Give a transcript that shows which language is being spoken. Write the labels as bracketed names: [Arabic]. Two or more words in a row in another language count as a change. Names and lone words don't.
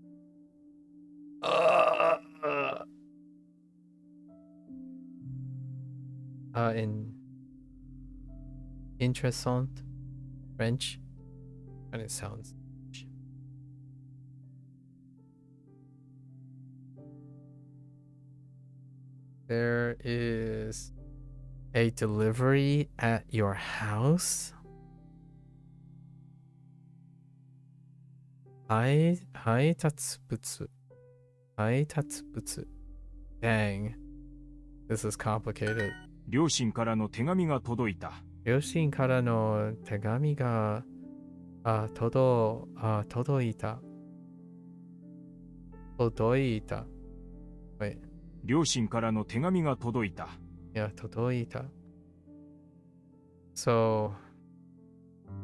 [English] In Interessant French? And it sounds. There is a delivery at your house? Haitatsubutsu. Haitatsubutsu. Dang. This is complicated. [Japanese] 両親からの手紙が届いた。両親からの手紙が届いた。Wait. 両親からの手紙が届いた。 [English] Yeah, [Japanese] 届いた。So,